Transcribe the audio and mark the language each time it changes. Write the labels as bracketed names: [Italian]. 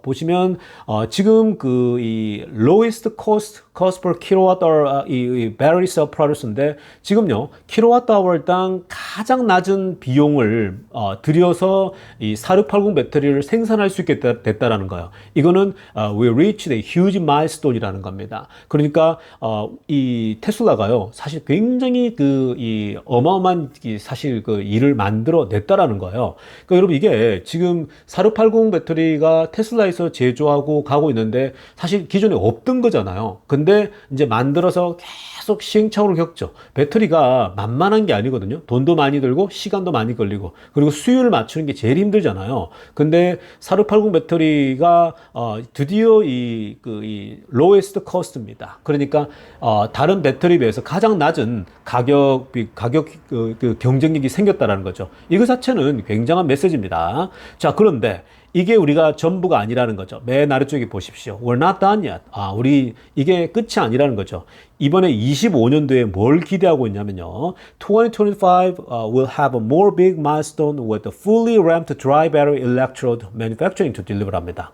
[Korean] 보시면 지금 이 [English] lowest cost per kilowatt hour [Korean] 이 [English] battery cell product [Korean] 인데, 지금요 킬로와트아워당 가장 낮은 비용을 들여서 이 4680 배터리를 생산할 수 있게 됐다라는 거예요. 이거는 [English] we reached a huge milestone [Korean] 이라는 겁니다. 그러니까 이 테슬라가요, 사실 굉장히 이 어마어마한 사실 일을 만들어 냈다라는 거예요. 그러니까 여러분 이게 지금 4680 배터리가 테슬라에서 제조하고 가고 있는데 사실 기존에 없던 거잖아요. 근데 이제 만들어서 계속 시행착오를 겪죠. 배터리가 만만한 게 아니거든요. 돈도 많이 들고 시간도 많이 걸리고, 그리고 수율을 맞추는 게 제일 힘들잖아요. 근데 4680 배터리가 드디어 이 [English] lowest cost [Korean] 입니다. 그러니까 다른 배터리에 비해서 가장 낮은 가격 경쟁력이 생겼다라는 거죠. 이거 자체는 굉장한 메시지입니다. 자, 그런데 이게 우리가 전부가 아니라는 거죠. 맨 아래쪽에 보십시오. [English] We're not done yet. [Korean] 우리 이게 끝이 아니라는 거죠. 이번에 25년도에 뭘 기대하고 있냐면요. [English] 2025 will have a more big milestone with a fully ramped dry battery electrode manufacturing to deliver [Korean] 합니다.